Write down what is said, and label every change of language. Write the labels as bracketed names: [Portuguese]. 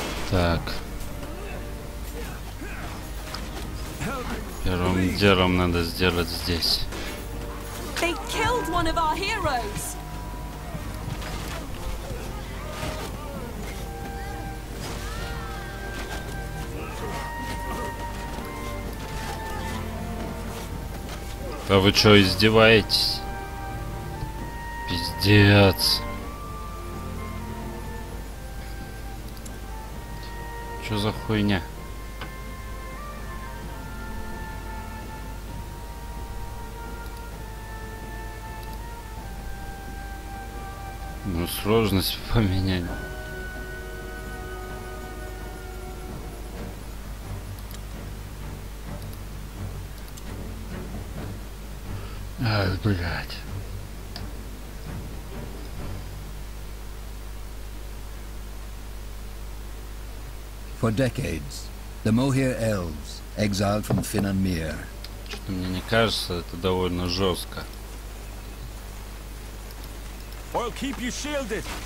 [Russian] Так. Первым делом надо сделать здесь. [English] They killed one of our heroes. [Russian] А вы что, издеваетесь? Пиздец. Что за хуйня? Ну, сложность поменять. Ай, блядь. [English] For decades, the Moher elves, exiled from Finnanmere, [Russian] Что-то мне не кажется, это довольно жестко. [English] I'll keep you shielded.